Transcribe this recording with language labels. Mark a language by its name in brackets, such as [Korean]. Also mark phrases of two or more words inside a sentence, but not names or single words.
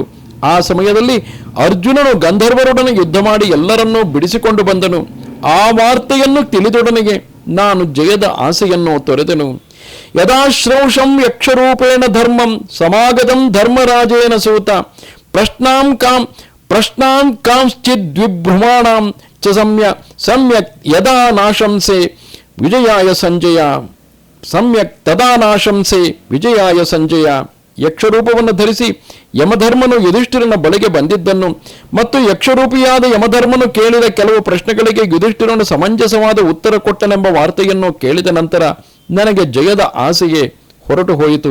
[Kannada] ಆ ಸಮಯದಲ್ಲಿ ಅರ್ಜುನನು ಗಂಧರ್ವರೊಡನೆ ಯುದ್ಧ ಮಾಡಿ ಎಲ್ಲರನ್ನೂ ಬಿಡಿಸಿಕೊಂಡು ಬಂದನು. ಆ ವಾರ್ತೆಯನ್ನು ತಿಳಿದೊಡನೆಗೆ ನಾನು ಜಯದ ಆಸೆಯನ್ನು ತೊರೆದೆನು. [Sanskrit] ಯದಾಶ್ರೌಷಂ ಯಕ್ಷರೂಪೇಣ ಧರ್ಮಂ ಸಮಾಗತಂ ಧರ್ಮರಾಜೇನ ಸೂತ ಪ್ರಶ್ನಾಂ ಕಾಂಶ್ಚಿದ್ವಿಭ್ರಮಾಣಾಂ ಚ ಸಮ್ಯಕ್ ಯದಾ ನಾಶಂಸೆ ವಿಜಯಾಯ ಸಂಜಯ. ಸಮ್ಯಕ್ ತದಾ ನಾಶಂಸೆ ವಿಜಯಾಯ ಸಂಜಯ. [Kannada] ಯಕ್ಷರೂಪವನ್ನು ಧರಿಸಿ ಯಮಧರ್ಮನು ಯುಧಿಷ್ಠಿರನ ಬಳಿಗೆ ಬಂದಿದ್ದನ್ನು ಮತ್ತು ಯಕ್ಷರೂಪಿಯಾದ ಯಮಧರ್ಮನು ಕೇಳಿದ ಕೆಲವು ಪ್ರಶ್ನೆಗಳಿಗೆ ಯುಧಿಷ್ಠಿರನು ಸಮಂಜಸವಾದ ಉತ್ತರ ಕೊಟ್ಟನೆಂಬ ವಾರ್ತೆಯನ್ನು ಕೇಳಿದ ನಂತರ ನನಗೆ ಜಯದ ಆಸೆಯೇ ಹೊರಟು ಹೋಯಿತು.